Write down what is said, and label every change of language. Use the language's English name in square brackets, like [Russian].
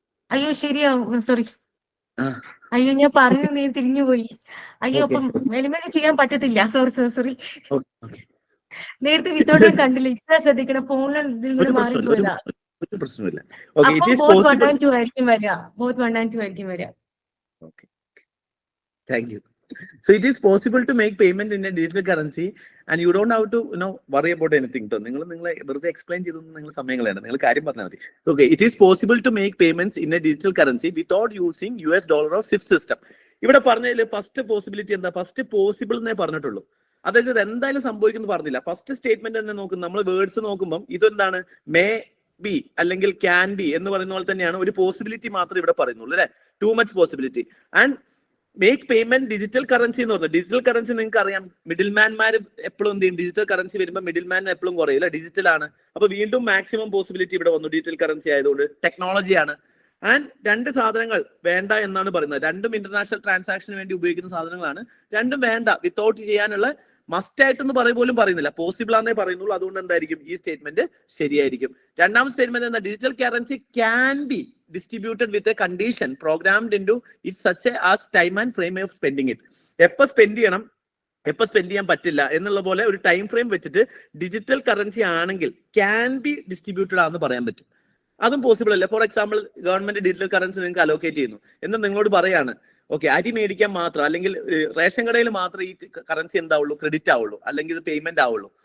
[Malayalam] അയ്യോ ശരിയാവും. സോറി, അയ്യോ ഞാൻ പറഞ്ഞു നീ തിരിഞ്ഞുപോയി. അയ്യോ അപ്പം എലിമിനേറ്റ് ചെയ്യാൻ പറ്റത്തില്ല. സോറി. നേരത്തെ വിത്തോട്ട് ഞാൻ കണ്ടില്ല. ഇത്ര ശ്രദ്ധിക്കണം, ഫോണിൽ മാറിപ്പോയതാ. അപ്പൊ [English] both 1 and 2 [Malayalam] ആയിരിക്കും വരിക. [English] Thank you. So it is possible to make payment in a digital currency and you don't have to worry about anything. [Malayalam] നിങ്ങൾ വെറുതെ എക്സ്പ്ലെയിൻ ചെയ്തൊന്നും നിങ്ങൾ സമയങ്ങളാണ്, നിങ്ങൾ കാര്യം പറഞ്ഞാൽ മതി. [English] Okay, it is possible to make payments in a digital currency without using US dollar or SWIFT system. [Malayalam] ഇവിടെ പറഞ്ഞതിൽ first possibility എന്താ? ഫസ്റ്റ് പോസിബിൾ എന്നേ പറഞ്ഞിട്ടുള്ളൂ. അതായത് ഇത് എന്തായാലും സംഭവിക്കുന്നു പറഞ്ഞില്ല. ഫസ്റ്റ് സ്റ്റേറ്റ്മെന്റ് തന്നെ നോക്കും നമ്മൾ. വേർഡ്സ് നോക്കുമ്പോൾ ഇതെന്താണ്? മേ ബി അല്ലെങ്കിൽ ക്യാൻ ബി എന്ന് പറയുന്ന പോലെ തന്നെയാണ്. ഒരു പോസിബിലിറ്റി മാത്രമേ ഇവിടെ പറയുന്നുള്ളൂ അല്ലെ? [English] Too much possibility. [Malayalam] And make payment digital currency എന്ന് പറഞ്ഞാൽ, ഡിജിറ്റൽ കറൻസി നിങ്ങൾക്ക് അറിയാം, മിഡിൽ മാൻമാർ എപ്പോഴും എന്ത് ചെയ്യും? ഡിജിറ്റൽ കറൻസി വരുമ്പോൾ മിഡിൽ മാൻ എപ്പോഴും കുറയില്ല, ഡിജിറ്റൽ ആണ്. അപ്പൊ വീണ്ടും മാക്സിമം പോസിബിലിറ്റി ഇവിടെ വന്നു. ഡിജിറ്റൽ കറൻസി ആയതുകൊണ്ട് ടെക്നോളജിയാണ്. ആൻഡ് 2 സാധനങ്ങൾ വേണ്ട എന്നാണ് പറയുന്നത്. രണ്ടും ഇന്റർനാഷണൽ ട്രാൻസാക്ഷന് വേണ്ടി ഉപയോഗിക്കുന്ന സാധനങ്ങളാണ്. രണ്ടും വേണ്ട, വിത്തൗട്ട് ചെയ്യാനുള്ള മസ്റ്റ് ആയിട്ടൊന്ന് പോലും പറയുന്നില്ല, പോസിബിൾ ആണെന്നേ പറയുന്നുള്ളൂ. അതുകൊണ്ട് എന്തായിരിക്കും ഈ സ്റ്റേറ്റ്മെന്റ് ശരിയായിരിക്കും. രണ്ടാം സ്റ്റേറ്റ്മെന്റ് എന്താ? [English] Digital currency can be distributed with a condition programmed into it such as time and frame of spending it. [Malayalam] എപ്പോൾ സ്പെൻഡ് ചെയ്യണം, എപ്പോൾ സ്പെൻഡ് ചെയ്യാൻ പറ്റില്ല എന്നുള്ള പോലെ ഒരു ടൈം ഫ്രെയിം വെച്ചിട്ട് ഡിജിറ്റൽ കറൻസി ആണെങ്കിൽ [English] can be distributed [Malayalam] ആണെന്ന് പറയാൻ പറ്റും. അതും പോസിബിൾ അല്ലേ? For example government digital currency നിങ്ങൾക്ക് അലോക്കേറ്റ് ചെയ്യുന്നു എന്ന് നിങ്ങളോട് പറയാണ്, ഓക്കെ, അരി മേടിക്കാൻ മാത്രം അല്ലെങ്കിൽ റേഷൻ കടയിൽ മാത്രം ഈ കറൻസി എന്താവുള്ളൂ, ക്രെഡിറ്റ് ആവുള്ളൂ, അല്ലെങ്കിൽ ഇത് പേയ്മെന്റ് ആവുള്ളൂ.